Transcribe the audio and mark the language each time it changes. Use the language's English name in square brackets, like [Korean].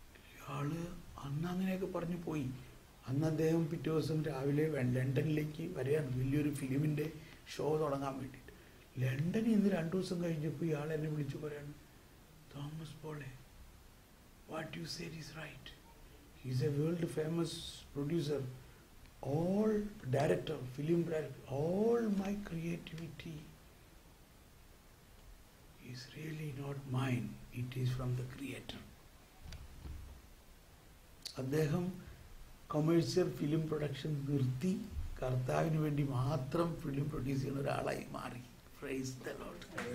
[Malayalam] ഇയാള് അന്ന് അങ്ങനെയൊക്കെ പറഞ്ഞു പോയി. അന്ന് അദ്ദേഹം പിറ്റേ ദിവസം രാവിലെ ലണ്ടനിലേക്ക് വരികയാണ് വലിയൊരു ഫിലിമിൻ്റെ ഷോ തുടങ്ങാൻ വേണ്ടിയിട്ട്. ലണ്ടനിൽ ഇന്ന് 2 ദിവസം കഴിഞ്ഞപ്പോൾ ഇയാൾ എന്നെ വിളിച്ചു പറയാണ്, Thomas പോളെ, [English] What you said is right. He's a world famous producer, all director, film director, all my creativity is really not mine, it is from the creator. [Malayalam] അദ്ദേഹം കൊമേഴ്സ്യൽ ഫിലിം പ്രൊഡക്ഷൻ നിർത്തി കർത്താവിന് വേണ്ടി മാത്രം ഫിലിം പ്രൊഡ്യൂസ് ചെയ്യുന്ന ഒരാളായി മാറി. [English] Praise the Lord.